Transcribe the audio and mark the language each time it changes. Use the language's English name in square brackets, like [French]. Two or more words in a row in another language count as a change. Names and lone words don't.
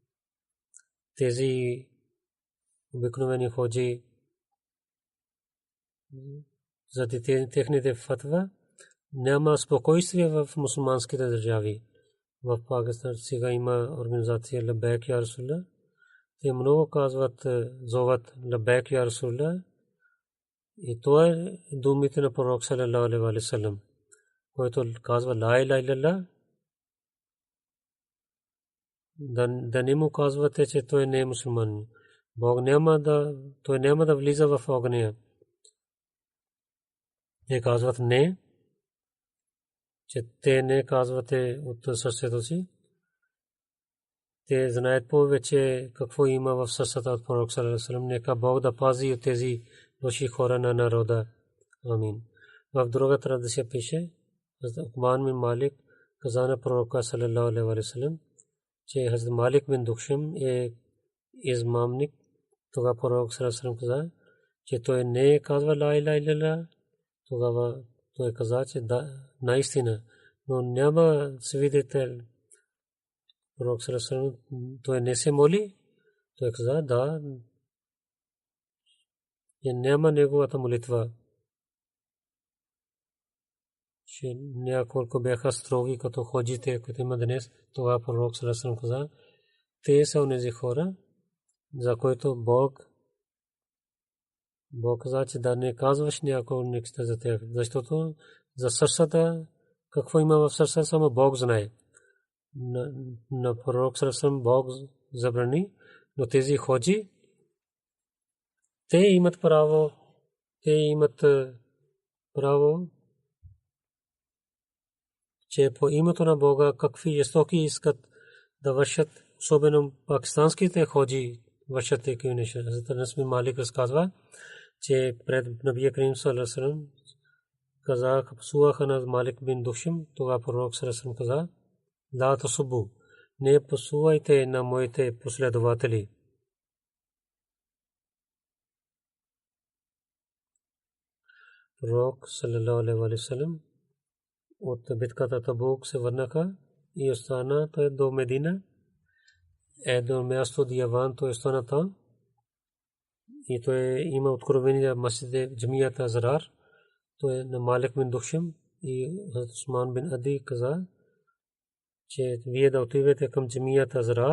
[Bulgarian] Тези обикновени ходжи за техните фатва няма спокойствие в мусулманските държави. В Пакистан сега има организация Лаббайк я Расулаллах. Те много казват, зоват [Arabic] لبيك يا رسول الله. [Bulgarian] И това е думите на пророк [Arabic] صلى الله عليه وسلم, [Bulgarian] който казва [Arabic] لا إله إلا الله. [Bulgarian] Да не му казвате, че той не е мусулман. Бог той няма да влиза в огъня. Те казват не, че те не казвате от сърцето си. Те знаят повече какво има в сърцата от пророк [Arabic] صلى الله عليه وسلم. [Bulgarian] Нека Бог да пази от тези лоши хора на народа. Амин. В друга традиция пише, Уқбан бин Малик каза на пророка [Arabic] صلى الله عليه وسلم, [Bulgarian] че Хазрат Малик бин Духшам е измамник. Тогава пророк [Arabic] صلى الله عليه وسلم [Bulgarian] каза, че той не казва [Arabic] لا إله إلا الله. [Bulgarian] Тогава той каза, че да, наистина, но няма свидетел. [Arabic] Пророк صلى الله عليه وسلم, [Bulgarian] той не се моли. Той каза, да, и няма неговата молитва. Че няколко бяха строги като ходжите, които има днес. Това пророк [Arabic] صلى الله عليه وسلم [Bulgarian] каза, те са онези хора, за които Бог каза, че да не казваш някой нещо за тях, защото за сърцата, какво има в сърцата, само Бог знае. На пророк [Arabic] صلى الله عليه وسلم [Bulgarian] Бог забрани, но тези ходжи, те имат право че по името на Бога какви жестоки искат да вършат, особено пакистанските ходжи вършат такива неща. Хазрат Анас бин Малик разказва, че пред [Arabic] نبي كريم صلى الله عليه وسلم [Bulgarian] казаха, псуваха на Малик бин Душим, тогава пророк [Arabic] صلى الله عليه وسلم [Bulgarian] каза: [Arabic] لا تسبوا, [Bulgarian] не псувайте на моите последователи. Пророк [Arabic] صلى الله عليه وسلم [Bulgarian] от битката Табук се върнаха и остана той до Медина. До място Дияван той остана там и той има откровение масджид джамията Зарар. Той на Малик бин Душим и Усман бин Ади каза, че вие да отивате към джамията Зарар.